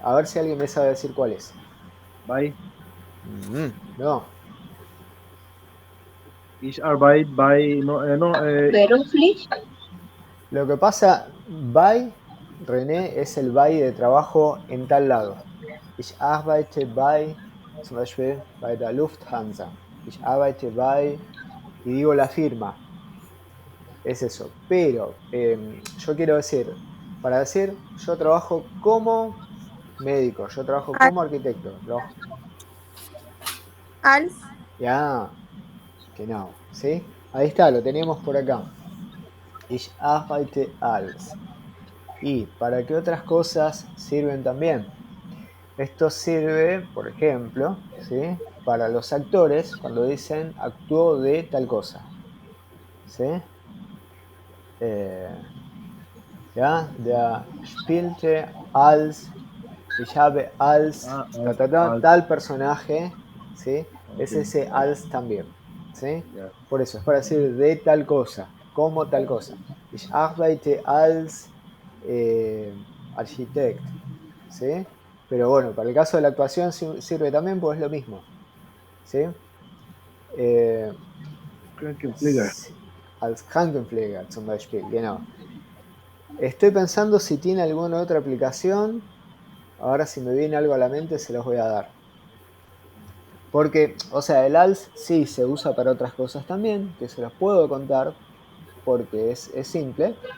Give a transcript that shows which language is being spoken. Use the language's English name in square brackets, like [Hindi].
[Spanish] A ver si alguien me sabe decir cuál es. [German] Bei. [Spanish] No. [German] Ich arbeite bei. Beruflich. [Spanish] Lo que pasa, bei, René, es el bei de trabajo en tal lado. [German] Ich arbeite bei, zum Beispiel bei der Lufthansa. Ich arbeite bei, [Spanish] y digo la firma. Es eso. Pero yo quiero decir, para decir, yo trabajo como médico, yo trabajo como arquitecto. [German] Als. [Spanish] Ya, [German] genau, [Spanish] ¿sí? Ahí está, lo teníamos por acá. [German] Ich arbeite als. [Spanish] ¿Y para qué otras cosas sirven también? Esto sirve, por ejemplo, ¿sí? Para los actores cuando dicen actuó de tal cosa. ¿Sí? ¿Ya? [German] Der spielte als, ich habe als, [Spanish] tal personaje, ¿sí? Es ese als también. ¿Sí? [German] Ja. [Spanish] Por eso, es para decir de tal cosa. como tal cosa. [German] Ich arbeite als Architekt. [Spanish] ¿Sí? Pero bueno, para el caso de la actuación sirve también, pues es lo mismo. ¿Sí? [German] Krankenpfleger. Als Krankenpfleger zum Beispiel, genau. [Spanish] Estoy pensando si tiene alguna otra aplicación. Ahora si me viene algo a la mente se los voy a dar. Porque, o sea, el als sí se usa para otras cosas también, que se los puedo contar, porque es simple.